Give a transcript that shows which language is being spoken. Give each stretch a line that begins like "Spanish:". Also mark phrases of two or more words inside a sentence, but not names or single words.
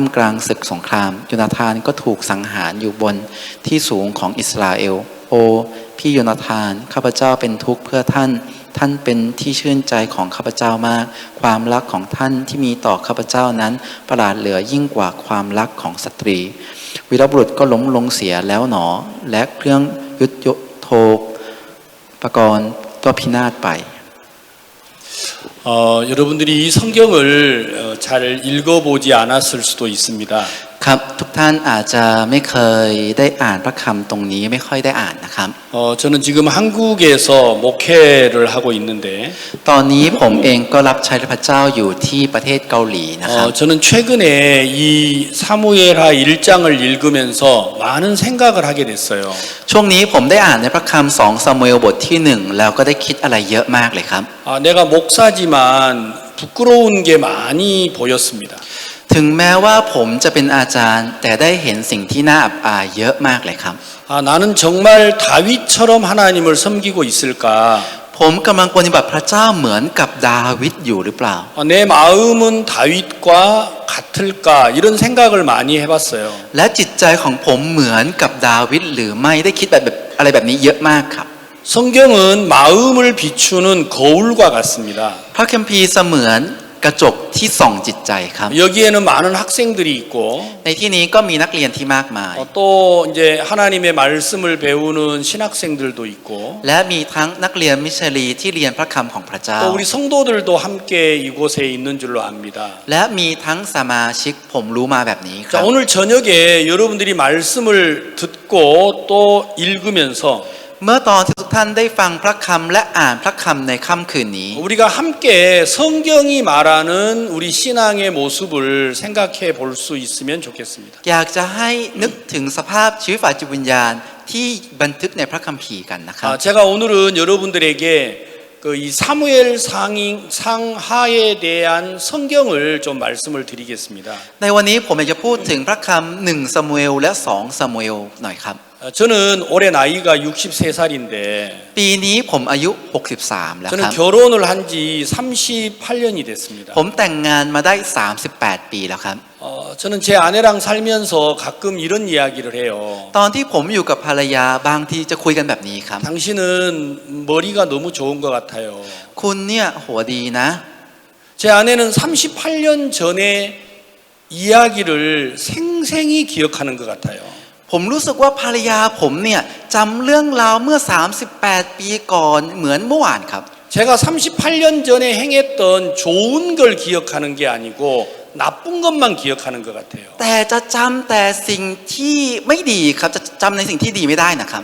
Thai: กลางศึกสงครามโยนาธานก็ถูกสังหารอยู่บนที่สูงของอิสราเอลโอพี่โยนาธานข้าพเจ้าเป็นทุกข์เพื่อท่านเป็นที่ชื่นใจของข้าพเจ้ามากความรักของท่านที่มีต่อข้าพเจ้านั้นประหลาดเหลือยิ่งกว่าความรักของสตรีวีรบุรุษก็ล้มลงเสียแล้วหนอและเครื่องยุทโธปกรณ์ก็พินาศไป
Korean: 여러분들이 이 성경을 잘 읽어보지 않았을 수도 있습니다.
Thai: ครับทุกท่านอาจจะไม่เคยได้อ่านพระคำตรงนี้ไม่ค่อยได้อ่านนะครับ
Korean: 저는 지금 한국에서 목회를 하고 있는데
Thai: ตอนนี้ผมเองก็รับใช้พระเจ้าอยู่ที่ประเทศเกาหลีนะครับ
Korean: 저는 최근에 이 사무엘하 1장을 읽으면서 많은 생각을 하게 됐어요.
Thai: ช่วงนี้ผมได้อ่านในพระคำ2ซามูเอลบทที่1แล้วก็ได้คิดอะไรเยอะมากเลยครับ
Korean: 내가 목사지만 부끄러운 게 많이 보였습니다.
Thai: ถึงแม้ว่าผมจะเป็นอาจารย์แต่ได้เห็นสิ่งที่น่าอับอายเยอะมากเลยครับ
Korean: 나는 정말 다윗처럼 하나님을 섬기고 있을까?
Thai: ผมกำลังปฏิบัติพระเจ้าเหมือนกับดาวิดอยู่หรือเปล่า
Korean: 내 마음은 다윗과 같을까? 이런 생각을 많이 해봤어요.
Thai: และจิตใจของผมเหมือนกับดาวิดหรือไม่ได้คิดแบบอะไรแบบนี้เยอะมากครับ
Korean: 성경은 마음을 비추는 거울과 같습니다.
Thai: พระคัมภีร์เสมือนกระจกที่ส่องจิตใจครับ
Korean: 여기에는 많은 학생들이 있고
Thai: ในที่นี้ก็มีนักเรียนที่มากมาย
Korean: 또 이제 하나님의 말씀을 배우는 신학생들도 있고
Thai: และมีทั้งนักเรียนมิชชันนารีที่เรียนพระคำของพระเจ้า
Korean: 또 우리 성도들도 함께 이곳에 있는 줄로 압니다.
Thai: และมีทั้งสมาชิกผมรู้มาแบบนี้ครับ
Korean: 오늘 저녁에 여러분들이 말씀을 듣고 또 읽으면서
Thai: เมื่อตอนที่ทุกท่านได้ฟังพระคำและอ่านพระคำในค่ำคืนนี้
Korean: 우리가 함께 성경이 말하는 우리 신앙의 모습을 생각해 볼 수 있으면 좋겠습니다.
Thai: อยากจะให้นึกถึงสภาพชีวิตฝ่ายจิตวิญญาณที่บันทึกในพระคัมภีร์กันนะครับ
Korean: 제가 오늘은 여러분들에게 이 사무엘 상하에 대한 성경을 좀 말씀을 드리겠습니다.
Thai: ในวันนี้ผมอยากจะพูดถึงพระคำหนึ่งซามูเอลและสองซามูเอลหน่อยครับ
Korean: 저는 올해 나이가 63살인데
Thai: ปีนี้ผมอายุ 63 แล้วค
Korean: 저는
Thai: รับ
Korean: 결혼을 한 지 38년이 됐습니다.
Thai: ผมแต่งงานมาได้ 38 ปีแล้วครับ
Korean: 저는 제 아내랑 살면서 가끔 이런 이야기를 해요.
Thai: ตอนที่ผมอยู่กับภรรยาบางทีจะคุยกันแบบนี้ครับ
Korean: 당신은 머리가 너무 좋은 것 같아요.
Thai: คุณเนี่ยหัวดีนะ
Korean: 제 아내는 38년 전에 이야기를 생생히 기억하는 것 같아요.
Thai: ผมรู้สึกว่าภรรยาผมเนี่ยจำเรื่องราวเมื่อ 38 ปีก่อนเหมือนเมื่อวานครับ
Korean: 제가 38년 전에 행했던 좋은 걸 기억하는 게 아니고 나쁜 것만 기억하는 것 같아요.
Thai: แต่จะจำแต่สิ่งที่ไม่ดีครับจะจำในสิ่งที่ดีไม่ได้นะครับ